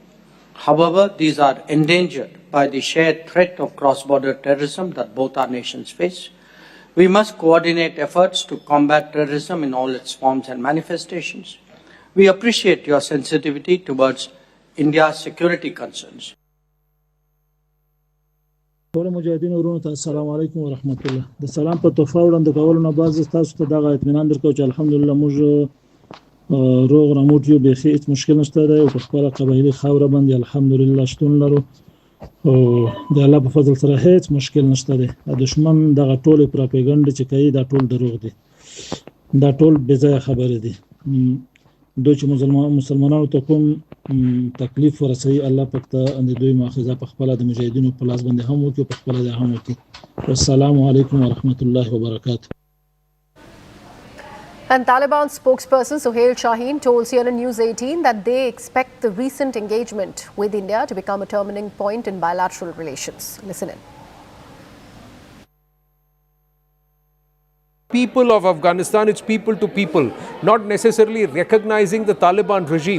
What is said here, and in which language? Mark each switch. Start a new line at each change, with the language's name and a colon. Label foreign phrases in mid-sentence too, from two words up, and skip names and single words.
English: However, these are endangered by the shared threat of cross-border terrorism that both our nations face. We must coordinate efforts to combat terrorism in all its forms and manifestations. We appreciate your sensitivity towards India's security concerns.
Pashto: ټول مجاهدین ورونو ته
Arabic: السلام علیکم ورحمت الله.
Pashto: د سلام په تحفه وړاندې کولو نه بعد تاسو ته دغه اطمینان درکوم چې الحمدلله موږ روغ رموټ یو بېخي هیڅ مشکل نشته دی او په خپله قبایلي خاوره باندې الحمدلله شتون لرو او د الله په فضل سره هیڅ مشکل نشته دی. د دشمن دغه ټولې پراپیګنډې چې کوي دا ټول دروغ دي، دا ټول بې ځایه خبرې دي. دوی چې مسلمانانو ته کوم تکلیف ورسوي الله پاک ته د دوی مؤاخذه په خپله د مجاهدینو په لاس باندې هم وکړي، په خپله د هم وکړي.
Arabic: والسلام علیکم ورحمت الله وبرکاته.
English: And Taliban spokesperson Suhail Shaheen told CNN News 18 that they expect the recent engagement with India to become a turning point in bilateral relations. Listen in. People of Afghanistan, it's people to people, not necessarily recognizing the Taliban regime.